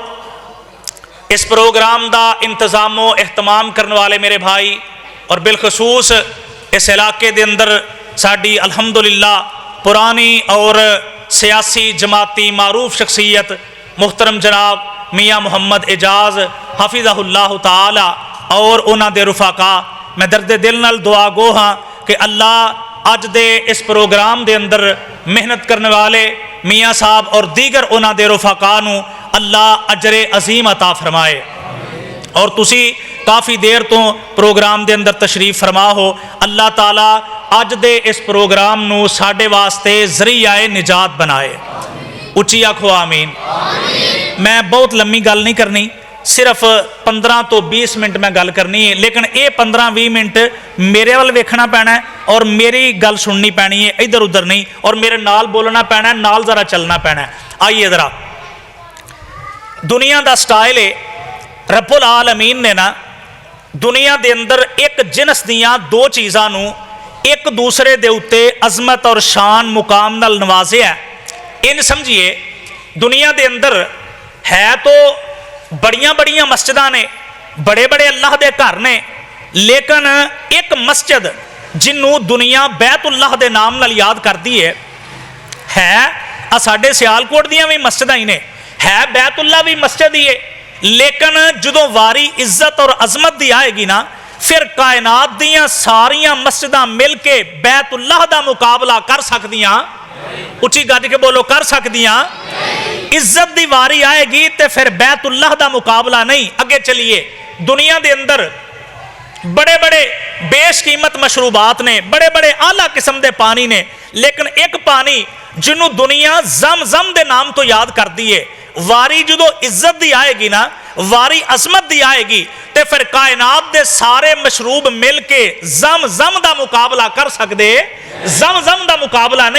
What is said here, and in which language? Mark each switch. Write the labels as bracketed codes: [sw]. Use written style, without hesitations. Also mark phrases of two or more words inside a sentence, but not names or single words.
[pa] اس پروگرام دا انتظام و اہتمام کرنے والے میرے بھائی اور بالخصوص اس علاقے دے اندر ساڈی الحمدللہ پرانی اور سیاسی جماعتی معروف شخصیت محترم جناب میاں محمد اعجاز حفظہ اللہ تعالی اور انہاں دے رفقا. میں درد دل نال دعا گو ہاں کہ اللہ اج دے اس پروگرام دے اندر محنت کرنے والے میاں صاحب اور دیگر انہاں دے رفقا نو اللہ اجر عظیم عطا فرمائے. اور تسی کافی دیر تو پروگرام دے اندر تشریف فرما ہو. اللہ تعالیٰ اج دے اس پروگرام نو ساڈے واسطے ذریعہ نجات بنائے. اچھی آکھو آمین. میں بہت لمبی گل نہیں کرنی, صرف 15 تو 20 منٹ میں گل کرنی ہے, لیکن یہ 15-20 منٹ میرے وال ویکھنا پینا ہے اور میری گل سننی پینی ہے, ادھر ادھر نہیں, اور میرے نال بولنا پینا ہے, نال ذرا چلنا پینا ہے. آئیے ذرا دنیا دا سٹائل ہے رب العالمین نے نا دنیا دے اندر ایک جنس دیاں دو چیزاں نو ایک دوسرے دے اتے عظمت اور شان مقام نال نوازے ہے. ان سمجھئے دنیا دے اندر ہے تو بڑیاں بڑیاں مسجداں نے, بڑے بڑے اللہ دے گھر نے, لیکن ایک مسجد جنوں دنیا بیت اللہ دے نام نال یاد کر دی ہے ساڈے سیالکوٹ دیاں بھی مسجداں ہی نے، ہے بیت اللہ بھی مسجد ہی ہے، لیکن جدوں واری عزت اور عظمت دی آئے گی نا، پھر کائنات دیاں ساریاں مسجداں مل کے بیت اللہ دا مقابلہ کر سکدیاں، اُچی گج کے بولو، کر سکدیاں. عزت دی واری آئے گی تو پھر بیت اللہ دا مقابلہ نہیں. اگے چلیے، دنیا دے اندر بڑے بڑے بیش قیمت مشروبات نے، بڑے بڑے اعلیٰ قسم کے پانی نے، لیکن ایک پانی جنہوں دنیا زم زم کے نام تو یاد کرتی ہے، واری جو عزت دی آئے گی نا، واری عظمت دی آئے گی، تو پھر کائنات کے سارے مشروب مل کے زم زم کا مقابلہ کر سکتے، زم زم کا مقابلہ نہیں.